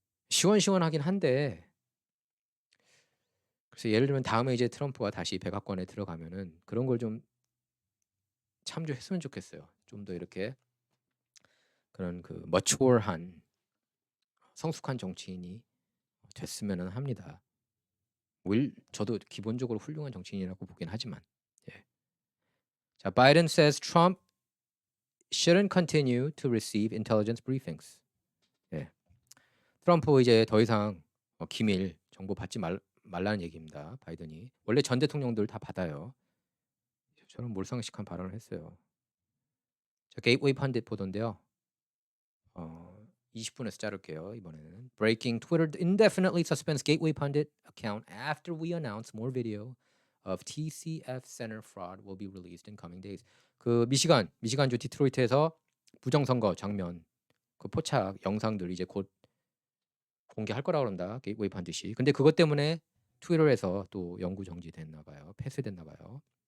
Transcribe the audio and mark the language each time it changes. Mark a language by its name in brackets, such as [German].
[Korean] 시원시원하긴 한데 그래서 예를 들면 다음에 이제 트럼프가 다시 백악관에 들어가면은 그런 걸 좀 참조했으면 좋겠어요. 좀 더 이렇게 그런 그 머추어한 성숙한 정치인이 됐으면은 합니다. 저도 기본적으로 훌륭한 정치인이라고 보긴 하지만. 예. [English] 자, Biden says Trump shouldn't continue to receive intelligence briefings. [Korean] 예. 트럼프 이제 더 이상 기밀 정보 받지 말라는 얘기입니다. 바이든이 원래 전 대통령들 다 받아요. 저는 몰상식한 발언을 했어요. 자, 게이트웨이 펀딧 보던데요. 20분에서 자를게요. 이번에는 [English] Breaking Twitter indefinitely suspends Gateway Pundit account after we announce more video of TCF Center fraud will be released in coming days. [Korean] 그 미시간주 디트로이트에서 부정선거 장면 그 포착 영상들 이제 곧 공개할 거라고 그런다. 게이트웨이 펀딧이. 근데 그것 때문에 트위터에서 또 영구 정지됐나 봐요. 폐쇄됐나 봐요.